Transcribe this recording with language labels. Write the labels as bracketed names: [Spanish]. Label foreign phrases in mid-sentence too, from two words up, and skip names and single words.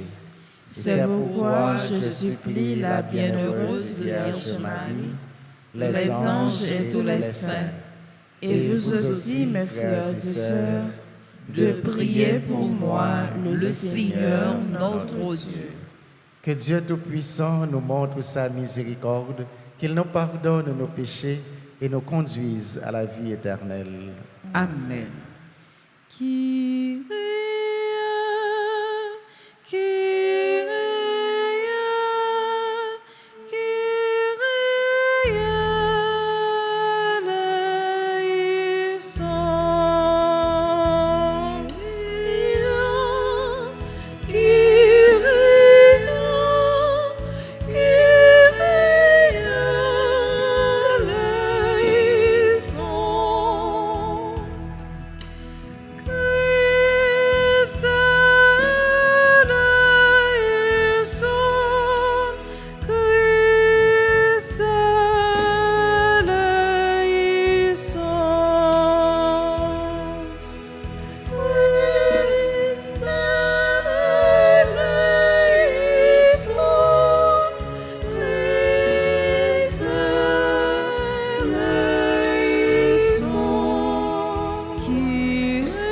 [French] C'est pourquoi je supplie la bienheureuse Vierge Marie, les anges et tous les saints, et vous aussi, mes frères et sœurs, de prier pour moi, le Seigneur notre Dieu. Que Dieu Tout-Puissant nous montre sa miséricorde, qu'il nous pardonne nos péchés et nous conduise à la vie éternelle. Amen. [Greek] Κύριε, Κύριε, Κύριε ελέησον. Κύριε, Κύριε ελέησον. Christ ελέησον, Χριστέ ελέησον, Χριστέ ελέησον, Κύριε,